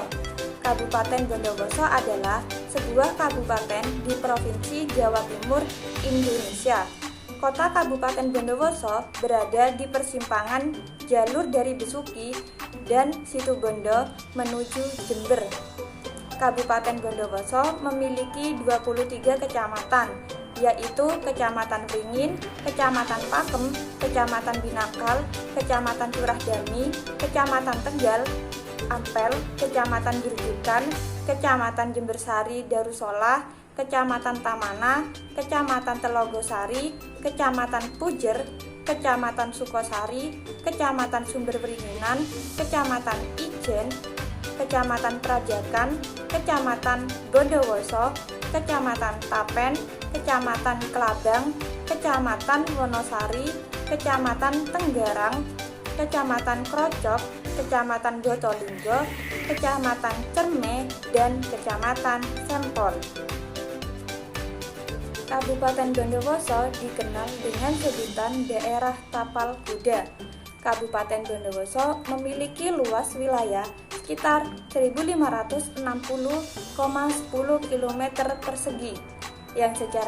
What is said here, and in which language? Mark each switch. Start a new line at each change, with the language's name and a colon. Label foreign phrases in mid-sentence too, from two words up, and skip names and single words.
Indonesian: Kabupaten Bondowoso adalah sebuah kabupaten di Provinsi Jawa Timur, Indonesia. Kota Kabupaten Bondowoso berada di persimpangan jalur dari Besuki dan Situbondo menuju Jember. Kabupaten Bondowoso memiliki 23 kecamatan, yaitu Kecamatan Wringin, Kecamatan Pakem, Kecamatan Binakal, Kecamatan Curah Dami, Kecamatan Tegal, Ampel, Kecamatan Girjukan, Kecamatan Jembersari Darussolah, Kecamatan Tamana, Kecamatan Telogosari, Kecamatan Pujer, Kecamatan Sukosari, Kecamatan Sumberweringinan, Kecamatan Ijen, Kecamatan Prajakan, Kecamatan Bondowoso, Kecamatan Tapen, Kecamatan Kelabang, Kecamatan Wonosari, Kecamatan Tenggarang, Kecamatan Krocok, Kecamatan Botolinggo, Kecamatan Cerme, dan Kecamatan Sempol. Kabupaten Bondowoso dikenal dengan sebutan daerah tapal kuda. Kabupaten Bondowoso memiliki luas wilayah sekitar 1.560,10 km persegi yang secara